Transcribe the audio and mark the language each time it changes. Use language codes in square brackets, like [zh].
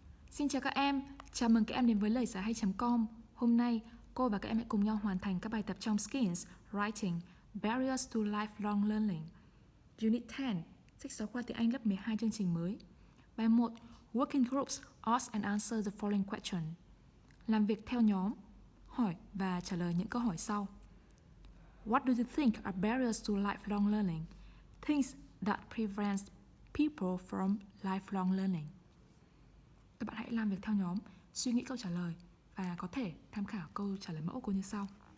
[vi] Xin chào các em, chào mừng các em đến với Loigiaihay.com. Hôm nay, cô và các em hãy cùng nhau hoàn thành các bài tập trong Skills, Writing, Barriers to Lifelong Learning. Unit 10, sách giáo khoa tiếng Anh lớp 12 chương trình mới. Bài 1, [en] Working Groups, ask and answer the following question. [vi] Làm việc theo nhóm, hỏi và trả lời những câu hỏi sau. [en] What do you think are barriers to lifelong learning? Things that prevent people from lifelong learning. [vi] Các bạn hãy làm việc theo nhóm, suy nghĩ câu trả lời và có thể tham khảo câu trả lời mẫu cô như sau.